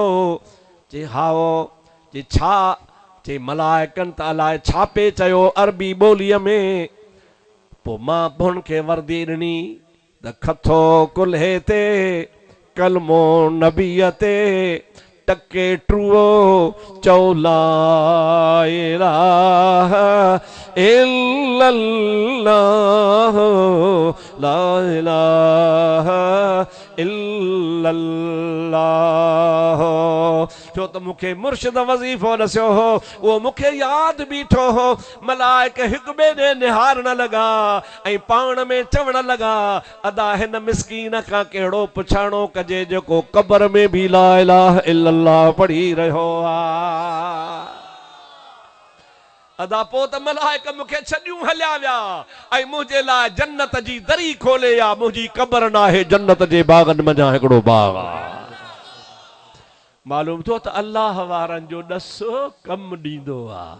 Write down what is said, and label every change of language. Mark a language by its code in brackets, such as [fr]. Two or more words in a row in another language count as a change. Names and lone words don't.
[sd] चई हाओ। चई छा? चई मलाइकनि त अलाए छा पे चयो अरबी ॿोलीअ में। पोइ मां हुन खे वर्दी ॾिनी त खथो कुल्हे ते कलमो नबीअ ते, टके ट्रो चओ [ar] لا إله إلا الله، لا إله إلا الله. [sd] छो त मूंखे मुर्शिद वज़ीफ़ो ॾसियो हो, उहो मूंखे यादि बीठो हो। मलाइक हिकु ॿिए ॾे निहारण लॻा ऐं पाण में चवण लॻा अदा हिन मिस्कीन खां कहिड़ो पुछाणो कजे जेको क़बर में बि [ar] لا إله إلا الله [sd] पढ़ी रहियो आहे। अदा पोइ त मलाइक मूंखे छॾियूं हलिया विया ऐं मुंहिंजे लाइ जन्नत जी दरी खोले या मुंहिंजी क़बर नाहे, जन्नत जे बाग़नि मंझां हिकिड़ो बाग़ आहे। मालूम थियो त अल्लाह वारनि जो ॾस कमु ॾींदो आहे।